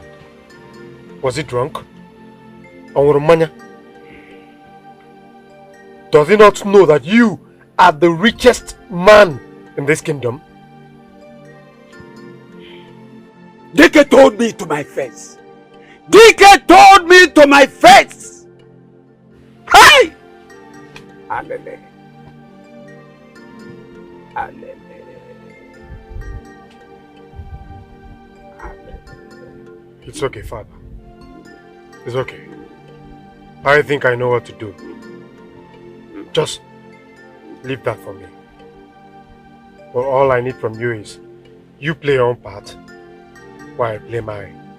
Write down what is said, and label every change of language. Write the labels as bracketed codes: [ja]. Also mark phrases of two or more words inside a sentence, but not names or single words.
[en] Was he drunk? Or manya? Does he not know that you are the richest man in this kingdom? Dike told me to my face. Dike told me to my face. Hey! Alele. Alele. It's okay, Father. It's okay. I think I know what to do. Just leave that for me. But all I need from you is you play your own part while I play mine.